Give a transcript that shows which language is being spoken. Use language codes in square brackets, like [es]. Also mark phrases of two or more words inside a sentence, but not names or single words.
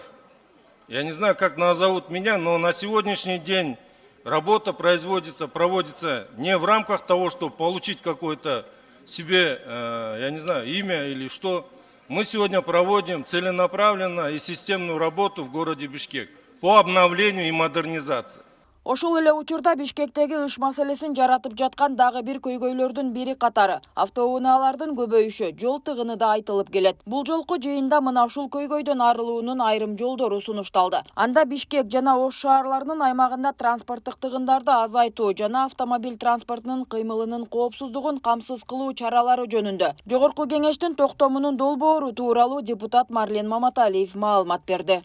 [ru] Я не знаю, как назовут меня, но на сегодняшний день работа проводится не в рамках того, чтобы получить какое-то себе, я не знаю, имя или что. Мы сегодня проводим целенаправленно и системную работу в городе Бишкек по обновлению и модернизации. [ky] Ошол эле учурда Бишкектеги ыш маселесин жаратып жаткан дагы бир көйгөйлөрдүн бири катары автоунаалардын көбөйүшү, жол тыгыны да айтылып келет. Бул жолку жыйында мына ушул көйгөйдөн арылуунун айрым жолдору сунушталды. Анда Бишкек жана Ош шаарларынын аймагында транспорттук тыгындарды азайтуу жана автомобиль транспортунун кыймылынын коопсуздугун камсыз кылуу чаралары жөнүндө Жогорку кеңештин токтомунун долбоору тууралуу депутат Марлен Маматалиев маалымат берди.